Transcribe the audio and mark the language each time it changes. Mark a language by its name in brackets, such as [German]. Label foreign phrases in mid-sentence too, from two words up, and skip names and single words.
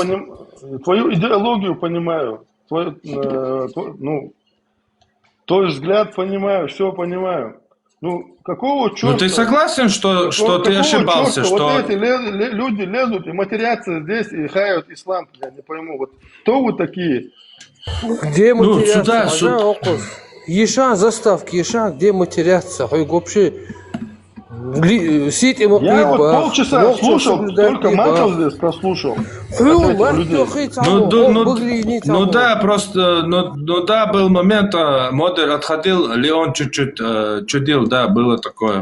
[Russian] Твою идеологию понимаю. Твой взгляд понимаю, все понимаю. Ну, какого черта? Ну, ты согласен, что ты ошибался? Черта? Что... Вот эти люди лезут и матерятся здесь и хают ислам. Я не пойму, вот кто вы такие? Где матерятся? Ешан, заставки, Ешан, где матерятся? Вообще... Я вот полчаса слушал, только матов здесь прослушал. Ну да, просто, ну да, был момент, Модер отходил, Леон чуть-чуть чудил, да, было такое.